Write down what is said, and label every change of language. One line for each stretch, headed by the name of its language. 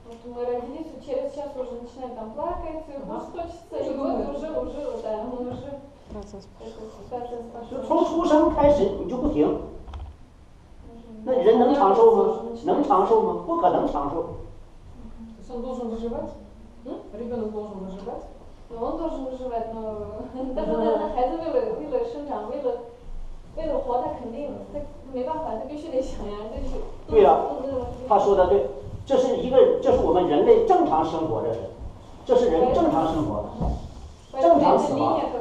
Russian: Мы родились, через час уже начинаем там плакать, хочется, и вот уже, да, мы уже процесс пошел.
Chinese: 从出生开始你就不停，那人能长寿吗？能长寿吗？不可能长寿。
Russian: То есть он должен выживать? Ребенок должен выживать? Но он должен выживать, но даже
Chinese: 那孩子为了生长，为了活，他肯定他没办法，他必须得想呀，这是。对呀，他说的对。这是我们人类正常生活的人，这是人正常生活，正常死亡。